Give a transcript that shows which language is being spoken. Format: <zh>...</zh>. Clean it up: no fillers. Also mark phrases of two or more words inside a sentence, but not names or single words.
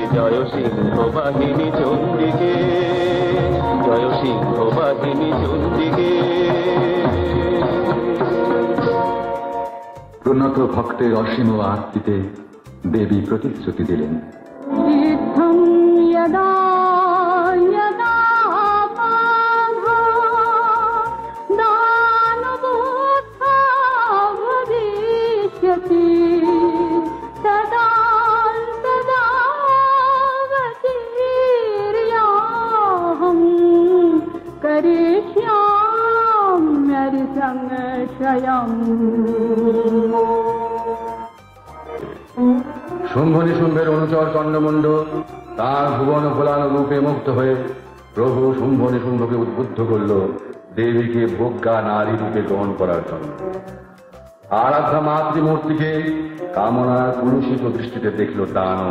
<bn>জয় সিংহ বাহিনী চণ্ডীকে, জয় সিংহ বাহিনী চণ্ডীকে। প্রণত ভক্তের অসীম আরতিতে দেবী প্রতিশ্রুতি দিলেন,</bn> <sa>সিদ্ধং यदा यदा पाधा दानवोत्था भविष्यति तदा तदा वतीर्याहं करिष्याम्यरिसंग श्रयम्</sa> <bn>শুম্ভ নিশুম্ভের অনুচর চন্ডমুণ্ড তার ভুবন ভোলানো রূপে মুগ্ধ হয়ে প্রভু শুম্ভ নিশুম্ভকে উদ্বুদ্ধ করল দেবীকে প্রজ্ঞা নারী রূপে গ্রহণ করার জন্য। আরাধ্যা মাতৃমূর্তিকে কামনার পুরুষিত দৃষ্টিতে দেখল দানব।</bn>